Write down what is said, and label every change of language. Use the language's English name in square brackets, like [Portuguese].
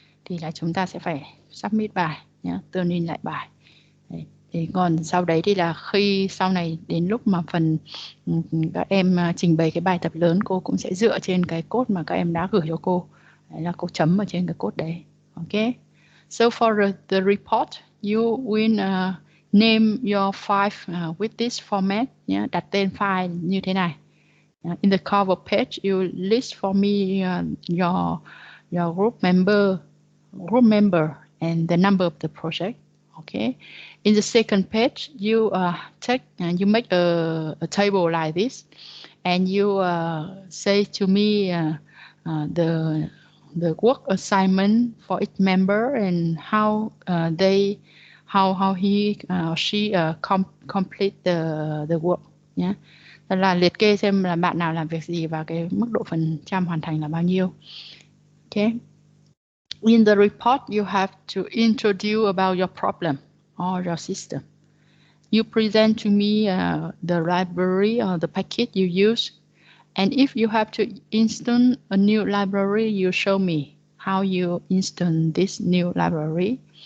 [Vietnamese] Thì là chúng ta sẽ phải submit bài nhé, turn in lại bài. Đấy. Thì còn sau đấy thì là khi sau này đến lúc mà phần các em trình bày cái bài tập lớn, cô cũng sẽ dựa trên cái code mà các em đã gửi cho cô. Đấy là cô chấm ở trên cái code đấy. Ok. [English] So for the report, you will name your file with this format. Yeah, [Vietnamese] đặt tên file như thế này. [English] In the cover page, you list for me your group member and the number of the project. Okay. In the second page, you you make a table like this, and you say to me the work assignment for each member and how he or she complete the work. Yeah. [Vietnamese] Là liệt kê xem là bạn nào làm việc gì và cái mức độ phần trăm hoàn thành là bao nhiêu. [English] Okay. In the report, you have to introduce about your problem or your system. You present to me the library or the package you use. And if you have to install a new library, you show me how you install this new library.